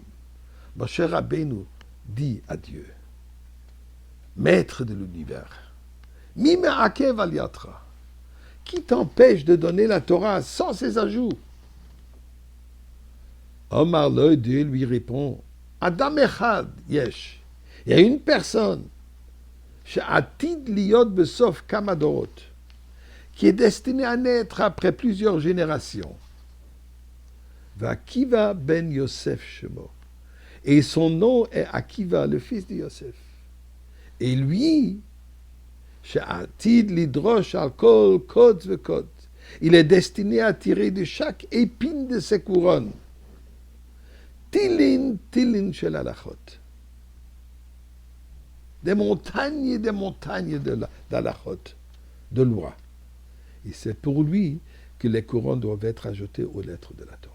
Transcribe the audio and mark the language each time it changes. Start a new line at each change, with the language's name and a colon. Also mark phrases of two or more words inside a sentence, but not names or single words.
French: Moshe Rabbeinu dit à Dieu, Maître de l'univers,
Hebrew: מי מעכב על ידך,
French: qui t'empêche de donner la Torah sans ses ajouts?
Hebrew: אמר לו,
French: Dieu lui répond,
Hebrew: אדם אחד יש.
French: Il y a une personne,
Hebrew: שעתיד להיות בסוף כמה דורות,
French: qui est destinée à naître après plusieurs générations.
Hebrew: עקיבא בן יוסף שמו.
French: Et son nom est Akiva, le fils de Yosef. Et lui,
Hebrew: שעתיד לדרוש על כל קוץ וקוץ,
French: il est destiné à tirer de chaque épine de ses couronnes.
Hebrew: תילין של הלכות.
French: Des montagnes et des montagnes d'halachot, de loi. Et c'est pour lui que les couronnes doivent être ajoutées aux lettres de la Torah.